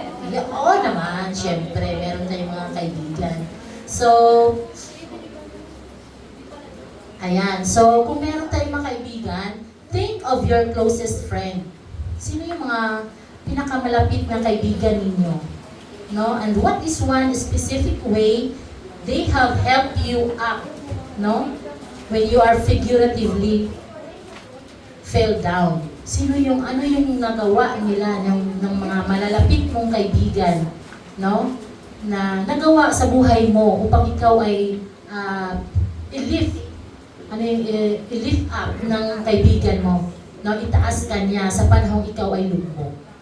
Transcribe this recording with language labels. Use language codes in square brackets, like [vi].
[tl] Yeah, oo naman, syempre, meron tayong mga kaibigan. So, ayan. So, kung meron tayong mga kaibigan, [en] think of your closest friend. [tl] Sino yung mga pinakamalapit na kaibigan ninyo? No? [en] And what is one specific way they have helped you up, no? When you are figuratively fell down. [tl] Sino yung, ano yung nagawa nila ng mga malalapit mong kaibigan, no? Na nagawa sa buhay mo upang ikaw ay i-lift, i-lift up ng kaibigan mo, no? Itaas ka niya sa panahong ikaw ay lubog.